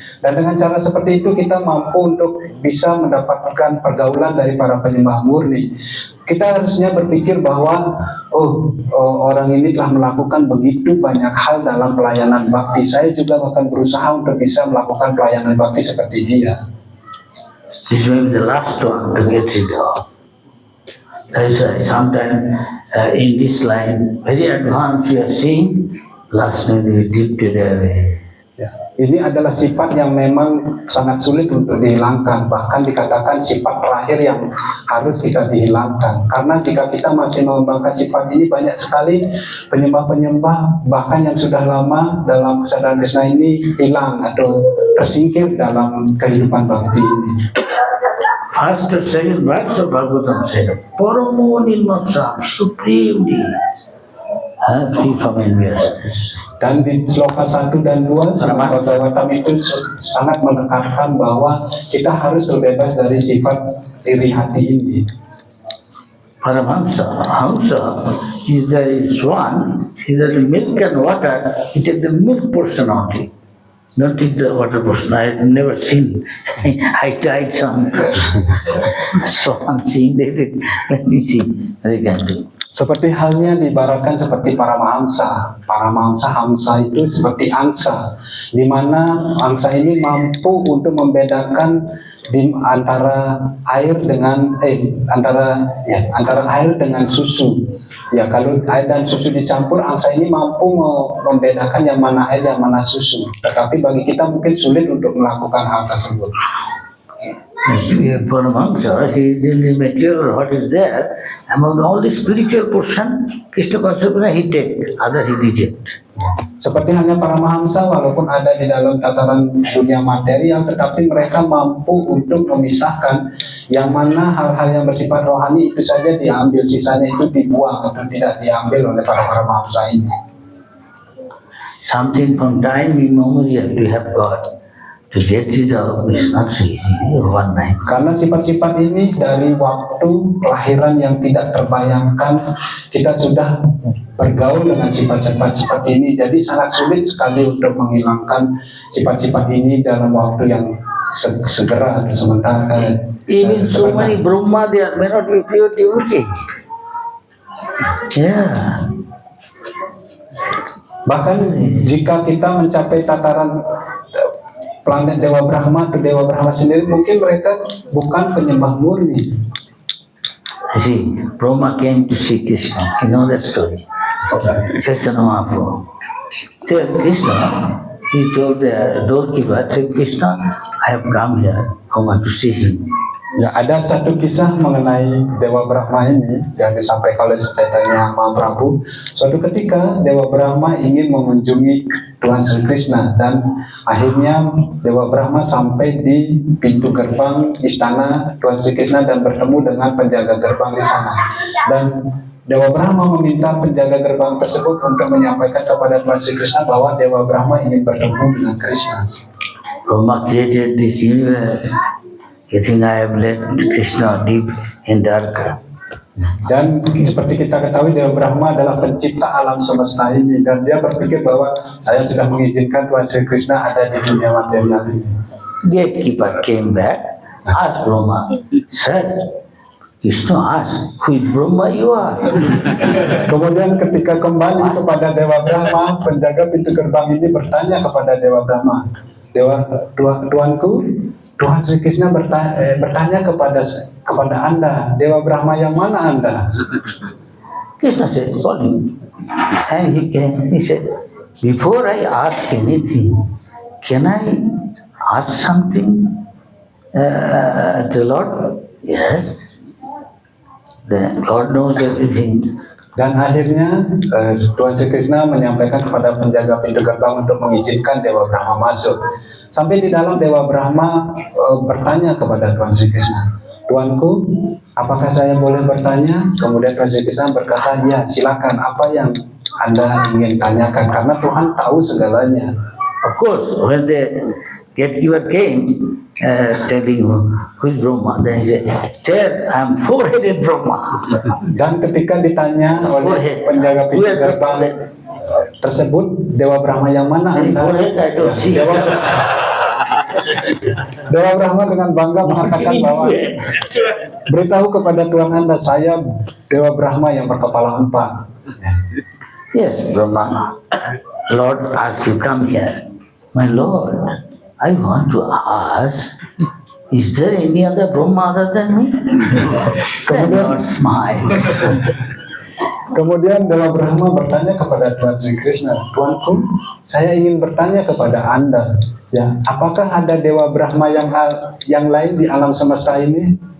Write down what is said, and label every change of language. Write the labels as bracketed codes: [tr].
[id] Dan dengan cara seperti itu kita mampu untuk bisa mendapatkan pergaulan dari para penyembah murni. Kita harusnya berpikir bahwa orang ini telah melakukan begitu banyak hal dalam pelayanan bakti. Saya juga akan berusaha untuk bisa melakukan pelayanan bakti seperti dia. [en] This may be the last one to get rid of. That's why sometimes in this line, very advanced we are seeing, last night we drifted away. [id] Ya, ini adalah sifat yang memang sangat sulit untuk dihilangkan. Bahkan dikatakan sifat terakhir yang harus kita dihilangkan. Karena jika kita masih mengembangkan sifat ini, banyak sekali penyembah-penyembah bahkan yang sudah lama dalam kesadaran Krishna ini hilang atau tersingkir dalam kehidupan bakti ini. [en] First or second verse of Bhagavatam said, Paramo Nirmatsam, supremely free from enviousness. [id] Dan di sloka 1 dan 2 Bhagavatam itu sangat menekankan bahwa kita harus terbebas dari sifat iri hati ini. [en] Paramahamsa, Hamsa, if there is one, if there is milk and water, he takes the milk portion only. Don't take the water portion. I have never seen. I tried some. So I'm seeing that they can do. [id] Seperti halnya diibaratkan seperti para mahamsa. Para mahamsa, hamsa itu seperti angsa, di mana angsa ini mampu untuk membedakan antara air dengan antara air dengan susu. Ya, kalau air dan susu dicampur, angsa ini mampu membedakan yang mana air yang mana susu. Tetapi bagi kita mungkin sulit untuk melakukan hal tersebut. [en] Paramahamsa, he is in the material, what is there, among all the spiritual portion, Krishna consciousness he take, other he reject. [id] Seperti hanya para mahamsa, walaupun ada di dalam tataran dunia material, tetapi mereka mampu untuk memisahkan yang mana hal-hal yang bersifat rohani itu saja diambil, sisanya itu dibuang atau tidak diambil oleh para mahamsa ini. [en] Something from time immemorial we have got. To get rid of is not easy one night. [id] Karena sifat-sifat ini dari waktu kelahiran yang tidak terbayangkan, kita sudah bergaul dengan sifat-sifat seperti ini. Jadi sangat sulit sekali untuk menghilangkan sifat-sifat ini dalam waktu yang segera atau sementara. [en] Even so many Brahma there may not be pure devotee. Yeah. [id] Bahkan jika kita mencapai tataran planet Dewa Brahma atau Dewa Brahma sendiri, mungkin mereka bukan penyembah murni. [en] See, Brahma came to see Krishna. You know that story. Chaitanya Mahaprabhu. Tell Krishna, he told the doorkeeper, tell Krishna, I have come here, I want to see him. [id] Ya, ada satu kisah mengenai Dewa Brahma ini yang disampaikan oleh Chaitanya Mahaprabhu. Suatu ketika Dewa Brahma ingin mengunjungi Tuhan Sri Krishna, dan akhirnya Dewa Brahma sampai di pintu gerbang istana Tuhan Sri Krishna dan bertemu dengan penjaga gerbang di sana. Dan Dewa Brahma meminta penjaga gerbang tersebut untuk menyampaikan kepada Tuhan Sri Krishna bahwa Dewa Brahma ingin bertemu dengan Krishna. [en] Brahma created this universe. You think I have let Krishna deep in Dwarka. [id] Dan seperti kita ketahui, Dewa Brahma adalah pencipta alam semesta ini, dan dia berpikir bahwa saya sudah mengizinkan Tuhan Sri Krishna ada di dunia material ini. [en] Gatekeeper came back, asked Brahma, Sir, Krishna asked, who is Brahma you are? [id] Kemudian ketika kembali kepada Dewa Brahma, penjaga pintu gerbang ini bertanya kepada Dewa Brahma, Tuanku, Tuhan Sri Krishna bertanya kepada Anda, Dewa Brahma yang mana Anda? [en] Krishna said, call him. And he came. He said, before I ask anything, can I ask something to the Lord? Yes. The Lord knows everything. [id] Dan akhirnya Tuhan Sri Krishna menyampaikan kepada penjaga pintu gerbang untuk mengizinkan Dewa Brahma masuk. Sampai di dalam, Dewa Brahma bertanya kepada Tuhan Sri Krishna, Tuanku, apakah saya boleh bertanya? Kemudian Raja Krishna berkata, ya silakan, apa yang Anda ingin tanyakan, karena Tuhan tahu segalanya. [en] Of course, when the gatekeeper came, telling who's Brahma, then he said, "Sir, I'm four-headed Brahma." [id] Dan ketika ditanya oleh penjaga pintu gerbang tersebut, Dewa Brahma yang mana Anda? [en] Four-head, I don't see. [id] Dewa Brahma dengan bangga mengatakan bahwa beritahu kepada Tuhan Anda, saya Dewa Brahma yang berkepala 4. [en] Yes, Brahma. Lord asked you come here. My Lord, I want to ask, is there any other Brahma other than me? Then Lord smiled. [id] Kemudian Dewa Brahma bertanya kepada Tuhan Sri Krishna, Tuanku, saya ingin bertanya kepada Anda, ya, apakah ada Dewa Brahma yang lain di alam semesta ini?